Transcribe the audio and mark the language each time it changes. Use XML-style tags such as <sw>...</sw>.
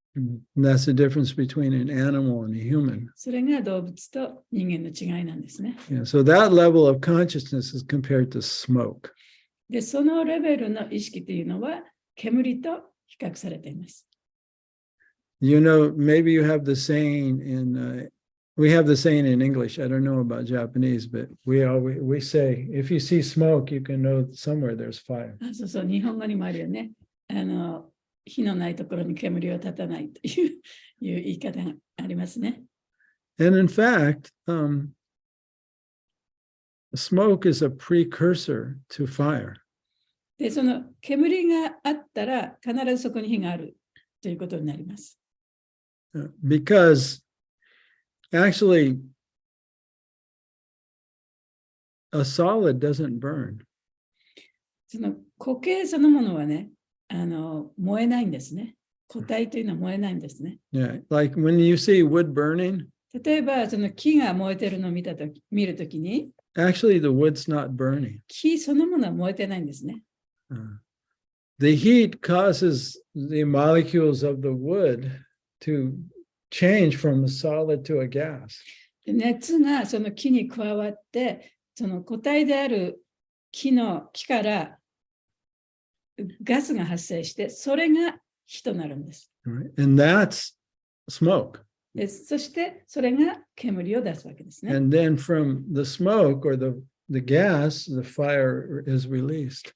<en>And that's the difference between an animal and a human.</en> <ja>それが動物と人間の違いなんですね。</ja> <en>Yeah, so that level of consciousness is compared to smoke.</en> <ja>で、そのレベルの意識というのは煙と比較されています。</ja> <en>Maybe you have the saying we have the saying in English. I don't know about Japanese, but we say, if you see smoke, you can know somewhere there's fire.</en> <ja>そうそう、日本語にもあるよね。火のないところに煙を立たないという言い方がありますね。</ja> <en>And in fact, smoke is a precursor to fire.</en> <ja>で、その煙があったら必ずそこに火があるということになります。</ja> <en>Because actually, a solid doesn't burn.</en> <ja>その固形そのものはね、燃えないんですね。固体というのは燃えないんですね。</ja> <en>Yeah, like when you see wood burning,</en> <ja>例えば、その木が燃えてるのを見るときに、</ja> <en>actually the wood's not burning.</en> <ja>木そのものは燃えてないんですね。</ja> <en>The heat causes the molecules of the wood to change from a solid to a gas.</en> <ja>熱がその木に加わって、その固体である木からガスが発生して、それが火となるんです。</ja> <en>And that's smoke.</en> <ja>でそしてそれが煙を出すわけですね。</ja> <en>And then from the smoke or the gas, the fire is released.</en>